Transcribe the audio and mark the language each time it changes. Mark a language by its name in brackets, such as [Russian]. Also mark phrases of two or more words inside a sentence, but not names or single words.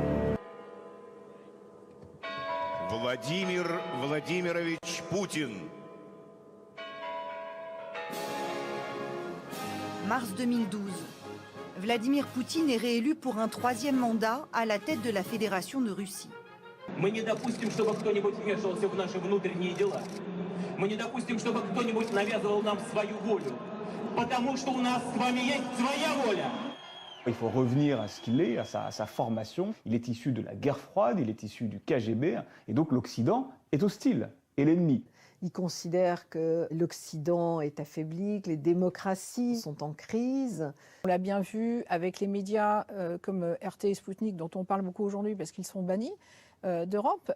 [French] Vladimir Vladimirovich Poutine. Mars 2012. Vladimir Poutine est réélu pour un 3e mandat à la tête de la Fédération de Russie. [Russian] Мы не допустим, чтобы кто-нибудь вмешивался в наши внутренние дела. Мы не допустим, чтобы кто-нибудь навязывал нам свою волю. Потому что у нас с вами есть своя воля. [French] Il faut revenir à ce qu'il est, à sa formation. Il est issu de la guerre froide, il est issu du KGB, et donc l'Occident est hostile, et l'ennemi. Il considère que l'Occident est affaibli, que les démocraties sont en crise. On l'a bien vu avec les médias comme RT et Sputnik, dont on parle beaucoup aujourd'hui parce qu'ils sont bannis d'Europe.